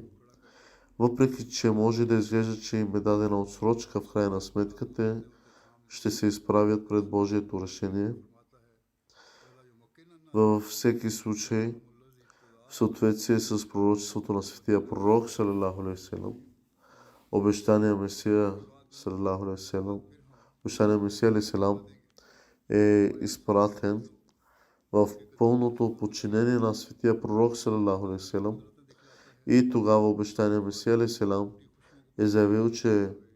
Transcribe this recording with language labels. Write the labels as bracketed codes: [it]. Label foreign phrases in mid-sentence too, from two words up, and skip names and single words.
[bg] Въпреки че може да изглежда, че им е дадена отсрочка, в крайна сметка те ще се изправят пред Божието решение. Във всеки случай, в съответствие с пророчеството на светия пророк, [ar] صلى الله عليه وسلم, [bg] обещания Месия, [ar] صلى الله عليه وسلم, [bg] обещания Месия [ar] عليه السلام [bg] е изпратен в пълното подчинение на светия пророк, [ar] صلى الله عليه وسلم, [bg] и тогава обещания Месия [ar] عليه السلام [bg] е заявил, че